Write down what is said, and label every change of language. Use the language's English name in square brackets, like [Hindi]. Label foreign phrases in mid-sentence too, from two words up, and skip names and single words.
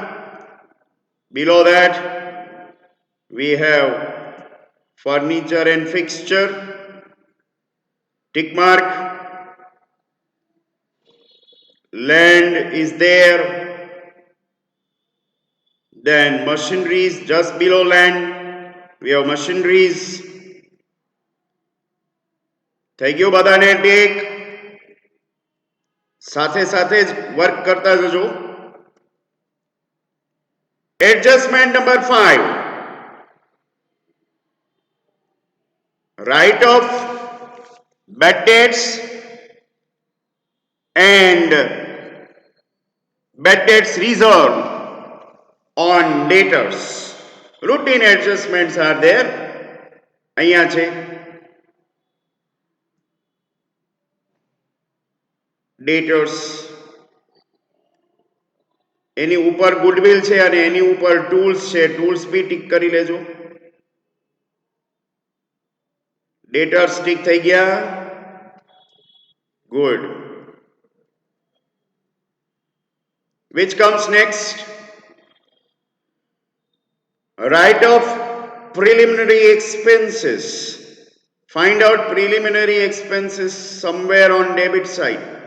[English] Below that we have furniture and fixture, tick mark. Land is there. Then machineries, just below land we have machineries. [Gujarati] થઈ ગયું બધાને ટેક? સાથે સાથે જ વર્ક કરતા જજો. [English] Adjustment number 5, write off bad debts and bad debts reserve on debtors. Routine adjustments are there. [Gujarati] અહીંયા છે debtors, એની ઉપર ગુડવિલ છે અને એની ઉપર ટૂલ્સ છે, ટૂલ્સ બી ટીક કરી લેજો. ડેટર્સ ટીક થઈ ગયા. ગુડ. [English] Which comes next? Write off preliminary expenses. Find out preliminary expenses somewhere on debit side.